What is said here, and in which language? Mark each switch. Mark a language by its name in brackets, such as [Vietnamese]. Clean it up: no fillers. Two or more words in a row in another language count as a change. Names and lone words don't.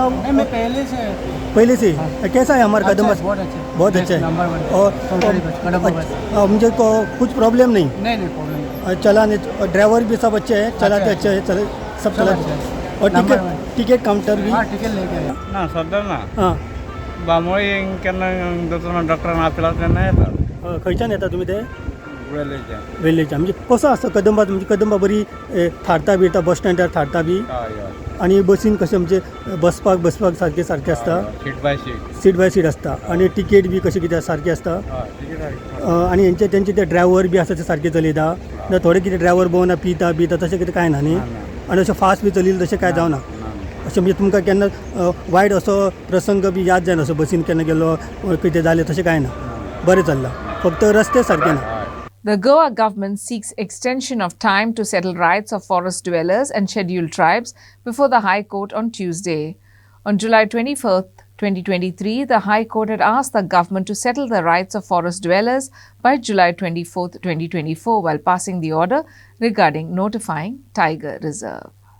[Hindi] नहीं मैं पहले से कैसा है हमारा कदंबा बहुत अच्छा है और मुझे कुछ प्रॉब्लम नहीं प्रॉब्लम चलाने ड्राइवर भी सब अच्छे हैं चलाते अच्छे हैं सब चलाते और टिकट काउंटर भी टिकट लेके ना सध्या ना हां [Konkani] बांबोळी केन्ना डॉक्टरान आपल्याला तेन्ना येतात खंयच्यान येता तुमी ते वेलेच्या वेल्लेच्या म्हणजे कसो आसता कदंबा म्हणजे कदंबा बरी थारता बिरता बस स्टँडार थारता बी आणि बसीन कशें म्हणजे बसपाक सारकें आसता [English] seat by seat [Konkani] आसता आणि तिकेट बी कशें कितें सारकें आसता आणि तेंचे ते ड्रायव्हर बी आसा ते सारके चलयता थोडे कितें ड्रायव्हर भोवना पिता तशें कितें कांय ना न्ही आणि अशें फास्ट बी चलयलें तशें कांय जावना अशें म्हणजे तुमकां केन्ना वायट असो प्रसंग बी याद जायना असो बसीन केन्ना गेलो कितें जालें तशें कांय ना बरें चल्लां फक्त रस्ते सारके ना [English] The Goa government seeks extension of time to settle rights of forest dwellers and scheduled tribes before the High Court on Tuesday. On July 24th, 2023, the High Court had asked the government to settle the rights of forest dwellers by July 24th, 2024, while passing the order regarding notifying Tiger Reserve.